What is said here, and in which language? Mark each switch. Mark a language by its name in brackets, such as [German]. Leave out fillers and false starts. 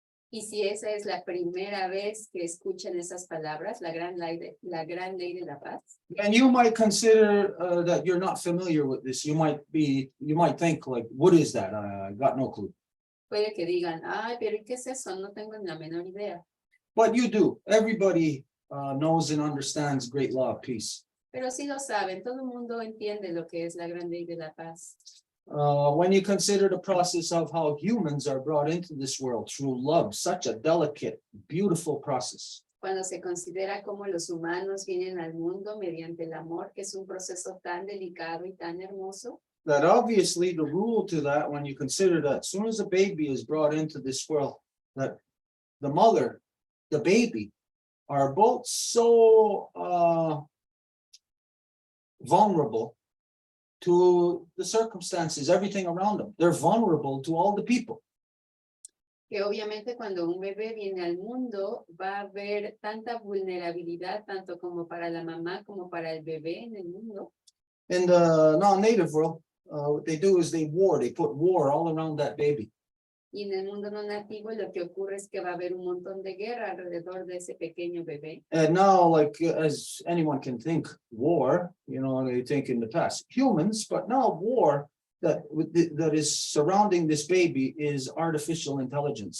[Spanish] Y si esa es la primera vez que escuchan esas palabras, la gran ley de la paz, [English] and you might consider that you're not familiar with this. You might think like, what is that? I got no clue. [Spanish] puede que digan, ay, pero ¿y qué es eso? No tengo ni la menor idea. [English] But you do. Everybody knows and understands great law of peace. [Spanish] Pero sí lo saben, todo el mundo entiende lo que es la gran ley de la paz. [English] When you consider the process of how humans are brought into this world through love, such a delicate, beautiful process. [Spanish] Cuando se considera cómo los humanos vienen al mundo mediante el amor, que es un proceso tan delicado y tan hermoso, [English] That obviously the rule to that, when you consider that as soon as a baby is brought into this world, that the mother, the baby, are both so vulnerable to the circumstances, everything around them. They're vulnerable to all the people. [Spanish] que obviamente cuando un bebé viene al mundo va a haber tanta vulnerabilidad, tanto como para la mamá como para el bebé en el mundo. [English] In the non-native world, what they do is they put war all around that baby. [Spanish] Y en el mundo no nativo lo que ocurre es que va a haber un montón de guerra alrededor de ese pequeño bebé. [English] And now, like, as anyone can think, war, they think in the past, humans, but now war that is surrounding this baby is artificial intelligence.